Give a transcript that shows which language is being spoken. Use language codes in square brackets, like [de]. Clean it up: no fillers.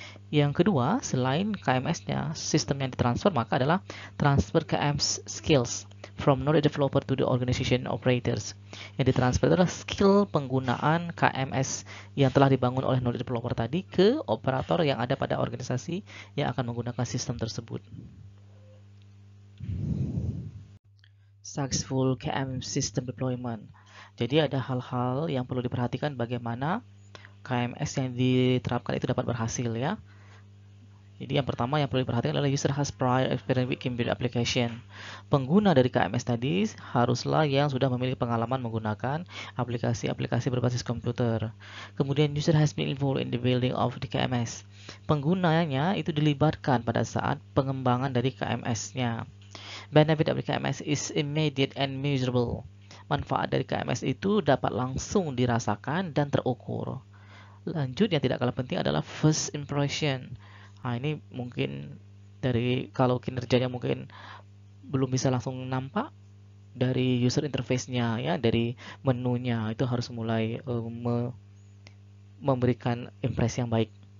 [id] Yang kedua, selain KMS-nya, sistem yang ditransfer maka adalah [en] transfer KMS skills from knowledge developer to the organization operators. [id] Yang ditransfer adalah skill penggunaan KMS yang telah dibangun oleh knowledge developer tadi ke operator yang ada pada organisasi yang akan menggunakan sistem tersebut. [en] Successful KMS system deployment. [id] Jadi ada hal-hal yang perlu diperhatikan bagaimana KMS yang diterapkan itu dapat berhasil ya. Jadi yang pertama yang perlu diperhatikan adalah [en] user has prior experience with computer application. [id] Pengguna dari KMS tadi haruslah yang sudah memiliki pengalaman menggunakan aplikasi-aplikasi berbasis komputer. Kemudian [en] user has been involved in the building of the KMS. [id] Penggunanya itu dilibatkan pada saat pengembangan dari KMS-nya. [en] Benefit of the KMS is immediate and measurable. [id] Manfaat dari KMS itu dapat langsung dirasakan dan terukur. Lanjut, yang tidak kalah penting adalah [en] first impression. [id] Nah, ini mungkin dari kalau kinerjanya mungkin belum bisa langsung nampak dari user interface-nya ya, dari menunya itu harus mulai memberikan impresi yang baik.